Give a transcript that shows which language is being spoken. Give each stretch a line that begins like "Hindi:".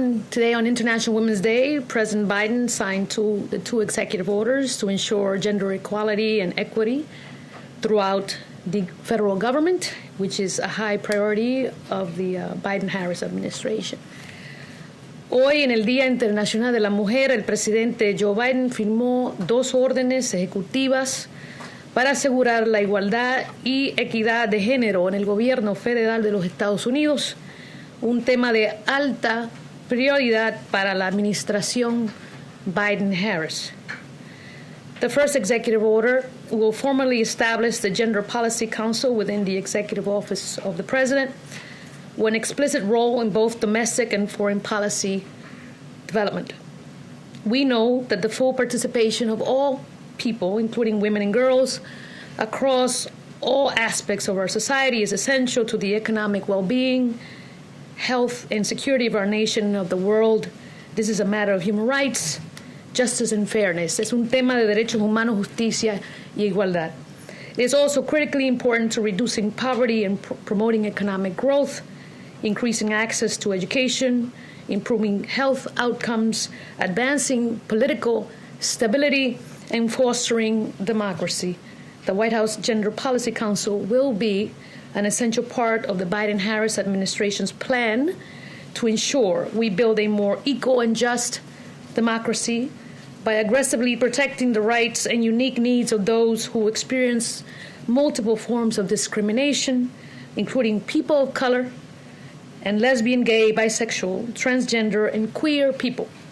English: Today, on International Women's Day, President Biden signed the two executive orders to ensure gender equality and equity throughout the federal government, which is a high priority of the Biden-Harris administration.
Spanish: Hoy, en el Día Internacional de la Mujer, el presidente Joe Biden firmó dos órdenes ejecutivas para asegurar la igualdad y equidad de género en el gobierno federal de los Estados Unidos, un tema de alta prioridad para la administración Biden-Harris.
English: The first executive order will formally establish the Gender Policy Council within the Executive Office of the President, with an explicit role in both domestic and foreign policy development. We know that the full participation of all people, including women and girls, across all aspects of our society is essential to the economic well-being, health, and security of our nation and of the world. This is a matter of human rights, justice, and fairness.
Spanish: Es un tema de derechos humanos, justicia, y igualdad.
English: It is also critically important to reducing poverty and promoting economic growth, increasing access to education, improving health outcomes, advancing political stability, and fostering democracy. The White House Gender Policy Council will be an essential part of the Biden-Harris administration's plan to ensure we build a more equal and just democracy by aggressively protecting the rights and unique needs of those who experience multiple forms of discrimination, including people of color, and lesbian, gay, bisexual, transgender, and queer people.